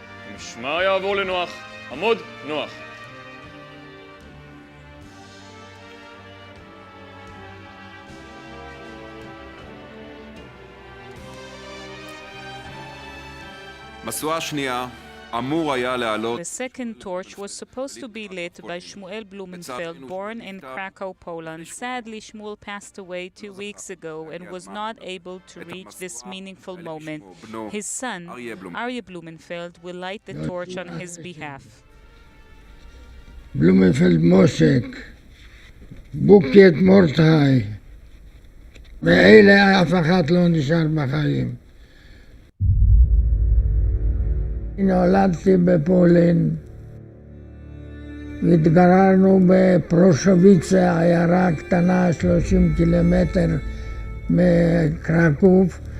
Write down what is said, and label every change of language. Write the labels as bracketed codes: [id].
[he] המשמר יעבור לנוח. עמוד, נוח. משואה שנייה אמור היה לעלות [en] The second torch was supposed to be lit by Shmuel Blumenfeld, born in Krakow, Poland. Sadly, Shmuel passed away 2 weeks ago and was not able to reach this meaningful moment. His son, Aryeh Blumenfeld, will light the torch on his behalf. [he] בלומנפלד מושק, בוקית מורדכי, ואלה אף אחד לא נשאר בחיים. נולדתי בפולין, והתגררנו בפרושוויצה, עיירה קטנה 30 קילומטר מקרקוב.